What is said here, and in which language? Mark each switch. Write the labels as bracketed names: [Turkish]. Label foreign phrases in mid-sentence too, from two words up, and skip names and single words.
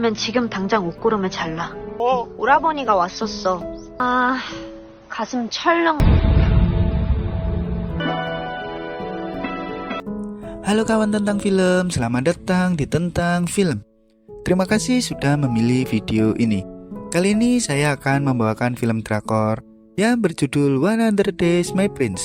[Korean] 면 지금 당장 옷고름을 잘라. 오라버니가 왔었어. 아, 가슴 철렁. [Indonesian] Halo kawan tentang film, selamat datang di Tentang Film. Terima kasih sudah memilih video ini. Kali ini saya akan membawakan film drakor yang berjudul 100 Days My Prince.